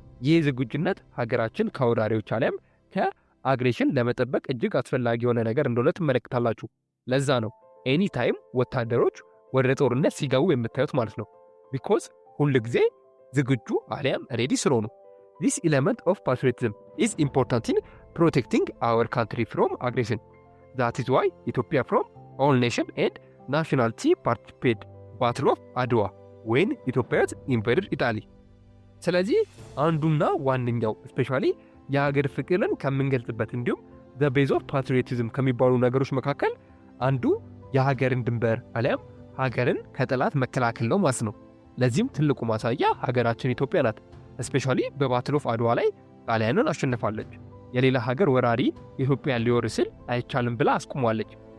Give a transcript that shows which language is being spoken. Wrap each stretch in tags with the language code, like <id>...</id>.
<am>ይህ ዝግጁነት ሀገራችን ከወራሪዎች አሊያም ከአግሬሽን ለመጠበቅ እጅግ አስፈላጊ የሆነ ነገር እንደሆነ ትመለከታላችሁ። ለዛ ነው ኤኒ ታይም ወታደሮች ወደ ጦርነት ሲገቡ የምታዩት ማለት ነው። ቢኮዝ ሁሉ ጊዜ ዝግጁ አሊያም ሬዲ ስለሆኑ።</am> <en>this element of patriotism is important in protecting our country from aggression. that is why Ethiopia from all nation and nationality participate battle of Adwa when Ethiopia invaded Italy.</en> <am>ስለዚህ አንዱና ዋነኛው ስፔሻሊ የሀገር ፍቅርን ከምንገልጽበት እንዲሁም</am> <en>the base of patriotism</en> <am>ከሚባሉ ነገሮች መካከል አንዱ የሀገርን ድንበር አሊያም ሀገርን ከጠላት መከላከል ነው ማለት ነው። ለዚህም ትልቁ ማሳያ ሀገራችን ኢትዮጵያ ናት። ስፔሻሊ በባትል ኦፍ አድዋ ላይ ጣሊያንን አሸንፋለች። የሌላ ሀገር ወራሪ ኢትዮጵያን ሊወር ሲል አይቻልም ብላ አስቁሟለች።</am>